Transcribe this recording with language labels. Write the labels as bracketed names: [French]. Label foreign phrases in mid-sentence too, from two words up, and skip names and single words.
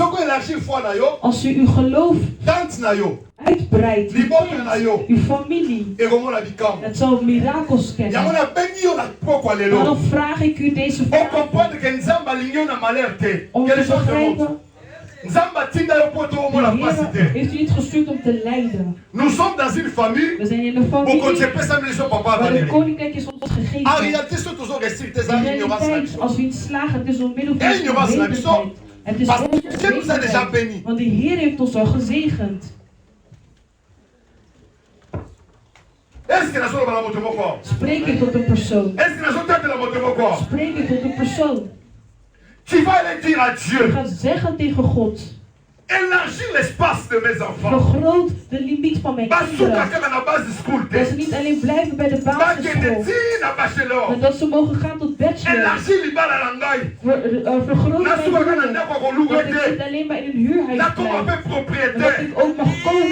[Dutch] Als u uw geloof uitbreidt, uw familie, het zal mirakels kennen. Daarom vraag ik u deze vraag om te begrijpen. De Heer heeft u niet gestuurd om te lijden. [French] Nous sommes dans une famille. [Dutch] We zijn in een familie waar het koninkrijk is ons gegeven. [French] En réalité, ce sont toujours restrictés à l'ignorance. [Dutch] Als we iets slagen, het is omwille van onwetendheid. Het is onwetendheid. Want de Heer heeft ons al gezegend. Spreek je tot een persoon. Spreek je tot een persoon. [French] Tu vas aller dire à Dieu. [Dutch] Je gaat zeggen tegen God. [French] Élargis l'espace de mes enfants. [Dutch] Vergroot de limiet van mijn kinderen. Dat ze niet alleen blijven bij de basisschool. Maar dat ze mogen gaan tot bachelor. Vergroot mijn kinderen. Dat ik niet alleen maar in een huurhuis blijf. Maar dat ik ook mag koken.